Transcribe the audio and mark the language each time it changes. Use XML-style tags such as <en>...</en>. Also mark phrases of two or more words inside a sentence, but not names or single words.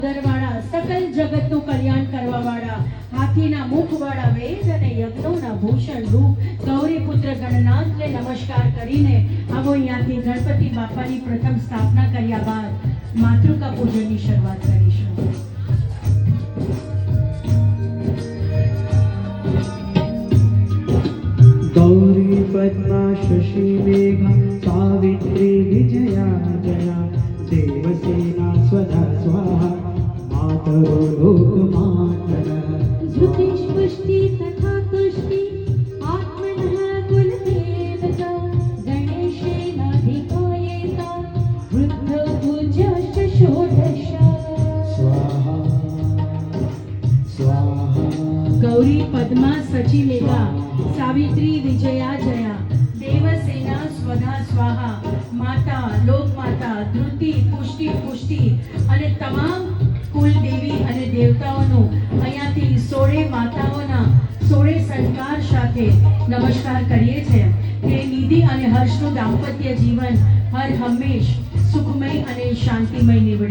<gu>વાળા સકલ જગતનું કલ્યાણ કરવા વાળા હાથીના મુખ વાળા વેદ અને યજ્ઞોના ભૂષણ રૂપ ગૌરી પુત્ર ગણનાથને નમસ્કાર કરીને આવો અહીંયાથી ગણપતિ બાપાની પ્રથમ સ્થાપના કર્યા બાદ માતૃકા પૂજનની શરૂઆત કરીશું.</gu> <sa>गौरी पद्मा शशि मेघा सावित्री विजया जया देवसेना स्वधा स्वाहा मातरो लोकमातरः धृतिः पुष्टि तथा तुष्टि आत्मनः कुलदेवता गणेशेनाधिकायेता वृद्धो पूज्याश्च षोडश स्वाहा स्वाहा.</sa> <gu>ગૌરી પદ્મા સચી મેઘા સાવિત્રી વિજયા જયા દેવસેના સ્વધા સ્વાહા માતા લોકમાતા ધૃતિ પુષ્ટિ પુષ્ટિ અને તમામ કુલ દેવી અને દેવતાઓનું અહીંયાથી 16 માતાઓના 16 સંસ્કાર સાથે નમસ્કાર કરીએ છીએ કે નિધિ અને હર્ષનું દાંપત્ય જીવન હર હંમેશ સુખમય અને શાંતિમય નીવડે.</gu>